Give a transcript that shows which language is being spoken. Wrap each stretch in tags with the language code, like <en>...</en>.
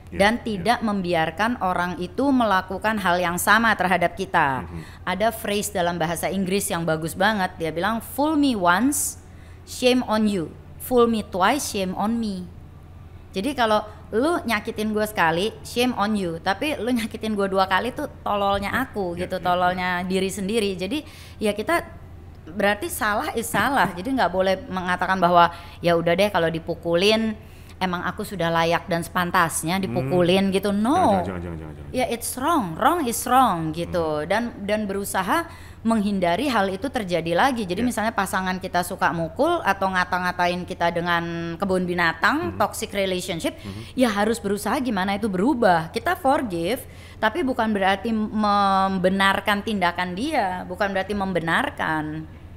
<id>Dan tidak membiarkan orang itu melakukan hal yang sama terhadap kita. Ada phrase dalam bahasa Inggris yang bagus banget.</id> <en>Dia bilang, fool me once, shame on you. Fool me twice, shame on me.</en> <id>Jadi kalau lu nyakitin gue sekali,</id> <en>shame on you.</en> <id>Tapi lu nyakitin gue 2 kali tuh tololnya aku gitu, tololnya diri sendiri. Jadi ya kita berarti salah is salah. Jadi nggak boleh mengatakan bahwa ya udah deh kalau dipukulin emang aku sudah layak dan sepantasnya dipukulin gitu.</id> <en>No.</en> <id>Jangan.</id> <en>Ya it's wrong is wrong</en> <id>gitu. Dan berusaha menghindari hal itu terjadi lagi. Jadi misalnya pasangan kita suka mukul atau ngata-ngatain kita dengan kebun binatang, toxic relationship, ya harus berusaha gimana itu berubah. Kita forgive, tapi bukan berarti membenarkan tindakan dia, bukan berarti membenarkan.</id>